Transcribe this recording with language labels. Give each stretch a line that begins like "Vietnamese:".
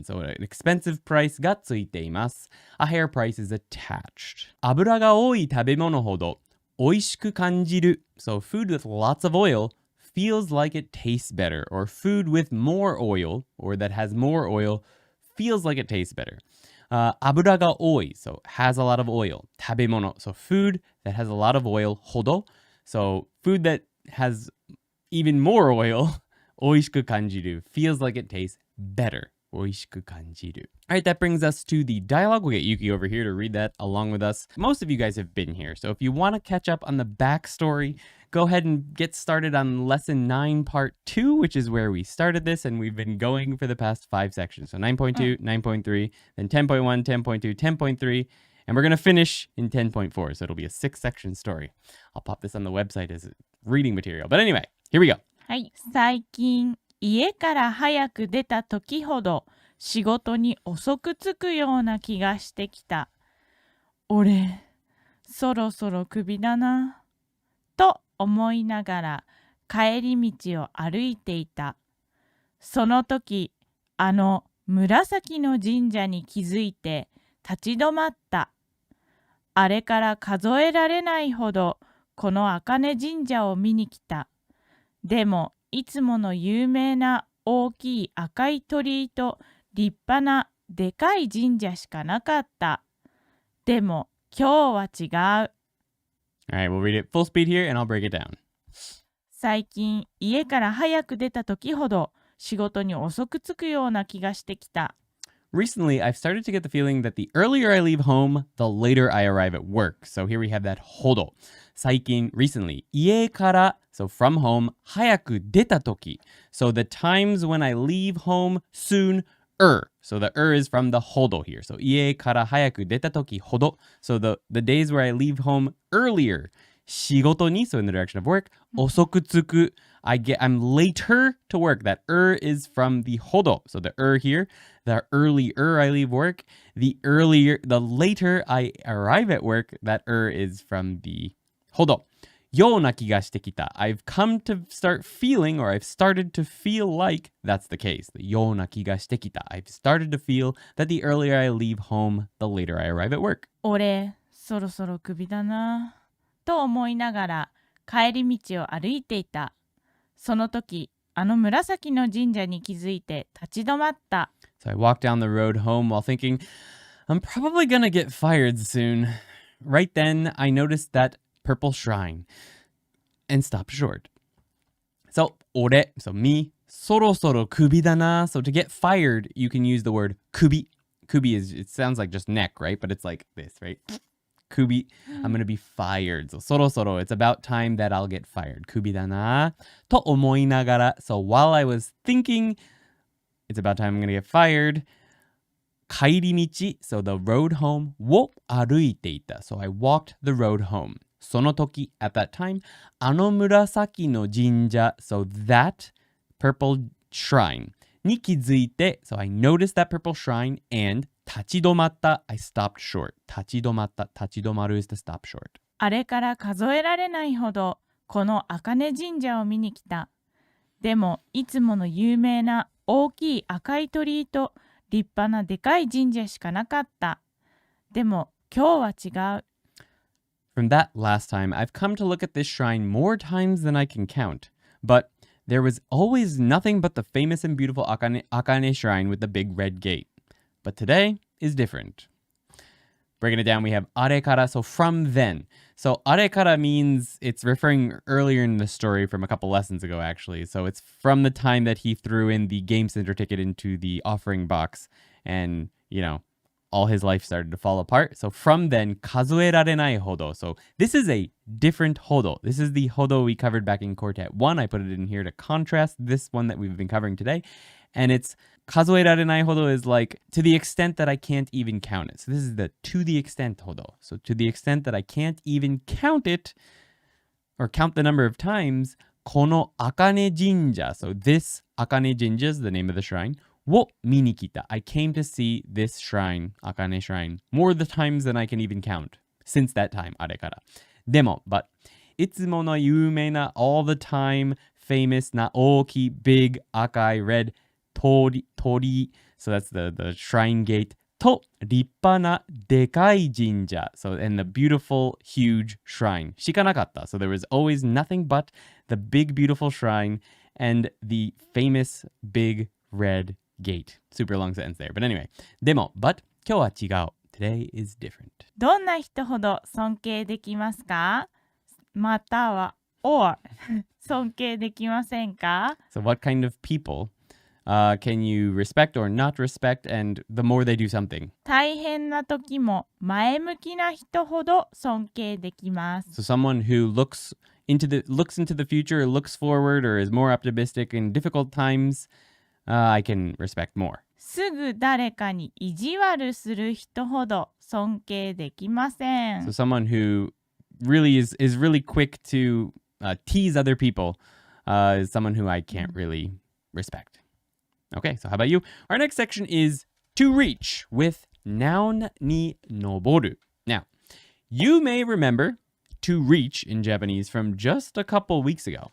English: So an expensive price
Japanese: がついています.
English: A higher price is attached.
Japanese: 油が多い食べ物ほど美味しく感じる.
English: So food with lots of oil feels like it tastes better. Or food with more oil, or that has more oil, feels like it tastes better.
Japanese: 油が多い,
English: so has a lot of oil.
Japanese: 食べ物,
English: so food that has a lot of oil.
Japanese: ほど,
English: so food that has even more oil.
Japanese: 美味しく感じる,
English: feels like it tastes better.
Japanese: 美味しく感じる.
English: All right, that brings us to the dialogue. We'll get Yuki over here to read that along with us. Most of you guys have been here, so if you want to catch up on the backstory, go ahead and get started on lesson 9 part 2, which is where we started this, and we've been going for the past 5 sections. So 9.2, 9.3, then 10.1, 10.2, 10.3, and we're going to finish in 10.4, so it'll be a 6-section story. I'll pop this on the website as reading material. But anyway, here we go.
Japanese: はい、最近家から早く出た時ほど仕事に遅く着くような気がしてきた。俺、そろそろクビだな。と思いながら帰り道を歩いていた。その時、あの紫の神社に気づいて立ち止まった。あれから数えられないほどこの茜神社を見に来た。でもいつもの有名な大きい赤い鳥居と立派なでかい神社しかなかった。でも今日は違う。
English: All right, we'll read it full speed here and I'll break it down.
Japanese: 最近家から早く出た時ほど仕事に遅く着くような気がしてきた。
English: Recently, I've started to get the feeling that the earlier I leave home, the later I arrive at work. So here we have that hodo.
Japanese: 最近,
English: recently.
Japanese: 家から,
English: so from home,
Japanese: 早く出た時.
English: So the times when I leave home soon, So the is from the hodo here. So
Japanese: 家から早く出た時ほど.
English: So the days where I leave home earlier.
Japanese: 仕事に,
English: so in the direction of work.
Japanese: 遅く着く.
English: I'm later to work. That is from the hodo. So the here, the earlier I leave work. The later I arrive at work. That is from the hodo.
Japanese: ような気がしてきた.
English: I've come to start feeling, or I've started to feel like that's the case.
Japanese: ような気がしてきた.
English: I've started to feel that the earlier I leave home, the later I arrive at work.
Japanese: 俺、そろそろクビだな。と思いながら帰り道を歩いていた。その時、あの紫の神社に気づいて立ち止まった。
English: So I walked down the road home while thinking, I'm probably gonna get fired soon. Right then, I noticed that purple shrine and stopped short. So, 俺, so me,
Japanese: そろそろクビだな.
English: So to get fired, you can use the word クビ. クビ is, it sounds like just neck, right? But it's like this, right? クビ, I'm gonna be fired. So
Japanese: そろそろ,
English: it's about time that I'll get fired.
Japanese: クビだな.と思いながら.
English: So while I was thinking, it's about time I'm gonna get fired.
Japanese: 帰り道,
English: so the road home
Japanese: を歩いていた.
English: So I walked the road home.
Japanese: その時,
English: at that time,
Japanese: あの紫の神社,
English: so that purple shrine
Japanese: に気づいて,
English: so I noticed that purple shrine and
Japanese: 立ち止まった,
English: I stopped short.
Japanese: 立ち止まった, 立ち止まる
English: is to stop short.
Japanese: あれから数えられないほどこの茜神社を見に来た。でもいつもの有名な大きい赤い鳥居と立派なでかい神社しかなかった。でも今日は違う。
English: From that last time, I've come to look at this shrine more times than I can count. But there was always nothing but the famous and beautiful Akane shrine with the big red gate. But today is different. Breaking it down, we have arekara, so from then. So arekara means it's referring earlier in the story from a couple lessons ago, actually. So it's from the time that he threw in the Game Center ticket into the offering box and, all his life started to fall apart. So from then,
Japanese: 数えられないほど.
English: So this is a different hodo. This is the hodo we covered back in Quartet 1. I put it in here to contrast this one that we've been covering today. And it's
Japanese: 数えられないほど
English: is like to the extent that I can't even count it. So this is the to the extent hodo. So to the extent that I can't even count it or count the number of times,
Japanese: この茜神社.
English: So this Akane Jinja is the name of the shrine.
Japanese: を見に来た.
English: I came to see this shrine, Akane shrine, more the times than I can even count since that time,
Japanese: あれから.
English: でも, but
Japanese: いつもの有名な
English: all the time famous
Japanese: な大きい
English: big
Japanese: 赤い
English: red
Japanese: 鳥居.
English: So that's the shrine gate.
Japanese: と立派なでかい神社.
English: So and the beautiful huge shrine.
Japanese: しかなかった.
English: So there was always nothing but the big beautiful shrine and the famous big red gate. Super long sentence there. But anyway.
Japanese: でも,
English: but
Japanese: 今日は違う.
English: Today is different.
Japanese: どんな人ほど尊敬できますか？または
English: or
Japanese: 尊敬できませんか？
English: So what kind of people can you respect or not respect, and the more they do something?
Japanese: 大変な時も前向きな人ほど尊敬できます。
English: So someone who looks into the future, or looks forward, or is more optimistic in difficult times, I can respect more.
Japanese: すぐ誰かに意地悪する人ほど尊敬できません。
English: So someone who really is really quick to tease other people is someone who I can't really respect. Okay, so how about you? Our next section is to reach with Noun ni no boru. Now, You may remember to reach in Japanese from just a couple weeks ago.